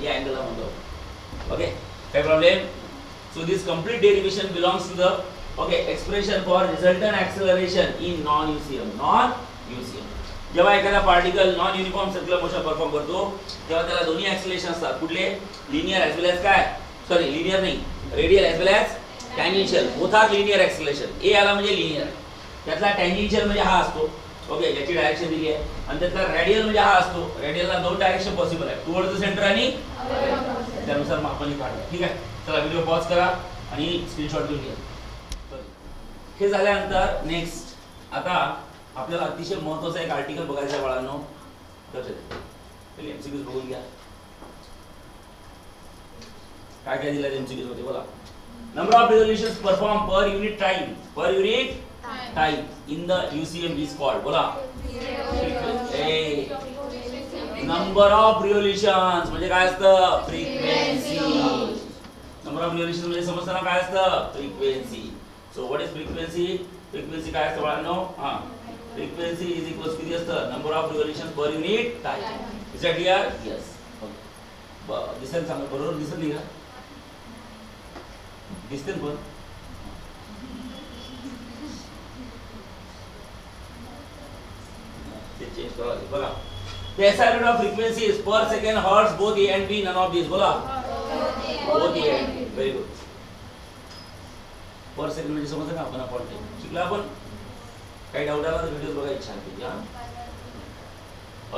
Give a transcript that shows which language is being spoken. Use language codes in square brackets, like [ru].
[mr] ये angle ला म्हणतो. Okay. काय problem? [en] So this complete derivation belongs to the okay expression for resultant acceleration in non-UCM. Non-UCM. [mr] जेव्हा एखादा particle non uniform circular motion perform करतो तेव्हा त्याला दोन्ही ॲक्सेलरेशन असतात. [en] कुठले? Linear as well as काय? Sorry linear नाही, radial as well as tangential. Both are linear acceleration. A [mr] आला म्हणजे [en] Linear. [mr] त्यातला टँजेन्शियल म्हणजे हा असतो. ओके. याची डायरेक्शन दिली आहे. आणि त्यातला रेडियल म्हणजे हा असतो. रेडियलला दोन डायरेक्शन पॉसिबल आहे, [en] towards the centre [mr] आणि त्यानुसार मग आपण काढू. ठीक आहे. चला व्हिडिओ पॉज करा आणि स्क्रीनशॉट घेऊन घ्या. हे झाल्यानंतर नेक्स्ट आता आपल्याला अतिशय महत्त्वाचा एक आर्टिकल बघायचा आहे बाळांनो. पहिले एमसीक्यूज बघून घ्या. काय काय दिलं एमसीक्यूज मध्ये बोला. [en] Number of resolutions perform per unit time. Per unit time in the UCM is called बोला number of revolutions [mr] म्हणजे काय असतं? [en] Frequency. Number of revolution [mr] म्हणजे समजताना काय असतं [en] Frequency. So what is frequency? Frequency [mr] काय असतं बाळांनो? [en] हां, frequency is equals [mr] किती असतं [en] Number of revolution per unit time. Is that clear? Yes. [mr] दिसेल सांगा बरोबर दिसत नाही का? दिसते पण ते चेंज करा बघा. [en] The SI unit of frequency is per second, hertz, both A and B, none of these. बोला. Both A and B. Very good. [mr] Per second म्हणजे समजलं का आपण अपॉन टाइम शिकला आपण. काही डाऊट आला तर व्हिडिओ बघा इच्छा आहे या.